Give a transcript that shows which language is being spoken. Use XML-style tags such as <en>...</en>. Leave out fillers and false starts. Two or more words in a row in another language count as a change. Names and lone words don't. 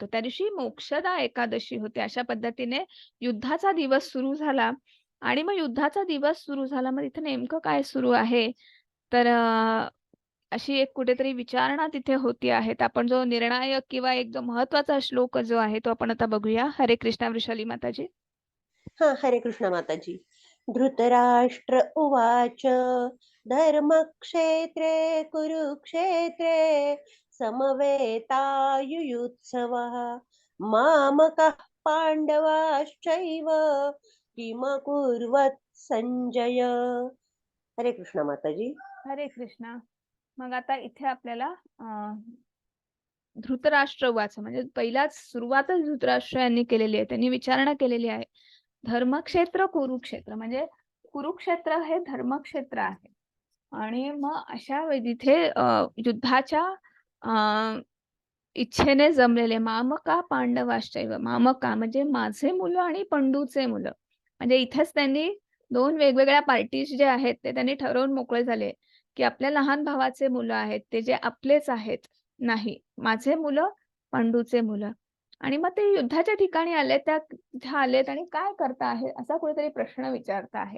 <mr>त्या दिवशी मोक्षदा एकादशी होते. अशा पद्धतीने युद्धाचा दिवस सुरू झाला. आणि मग युद्धाचा दिवस सुरू झाला, मग इथे नेमकं काय सुरू आहे, तर अशी एक कुठेतरी विचारणा तिथे होती आहे. तर आपण जो निर्णायक किंवा एक जो महत्वाचा श्लोक जो आहे तो आपण आता बघूया. हरे कृष्णा वृषाली माताजी. हरे कृष्ण माताजी.</mr> <sa>धृतराष्ट्र उवाच धर्मक्षेत्रे कुरुक्षेत्रे समवेतायुयुत्सवः मामकः पाण्डवाश्चैव किमकुर्वत् संजय.</sa> <mr>हरे कृष्ण माताजी. हरे कृष्णा. मग आता इथे आपल्याला</mr> <sa>धृतराष्ट्र उवाच</sa> <mr>म्हणजे पहिलाच सुरुवातच धृतराष्ट्र यांनी केलेली आहे. त्यांनी विचारणा केलेली आहे. धर्मक्षेत्र कुरुक्षेत्र म्हणजे कुरुक्षेत्र हे धर्मक्षेत्र आहे. आणि मग अशा तिथे युद्धाच्या इच्छेने जमलेले</mr> <sa>मामका पांडवाश्चैव.</sa> <mr>मामका म्हणजे माझे मुलं आणि पंडूचे मुलं. म्हणजे इथेच त्यांनी 2 वेगवेगळ्या पार्टीज जे आहेत ते त्यांनी ठरवून मोकळे झाले की आपल्या लहान भावाचे मुलं आहेत ते जे आपलेच आहेत, नाही, माझे मुलं, पंडूचे मुलं. आणि मग ते युद्धाच्या ठिकाणी आले, तिथे आलेत आणि काय करता आहे असा कुठेतरी प्रश्न विचारता आहे.</mr>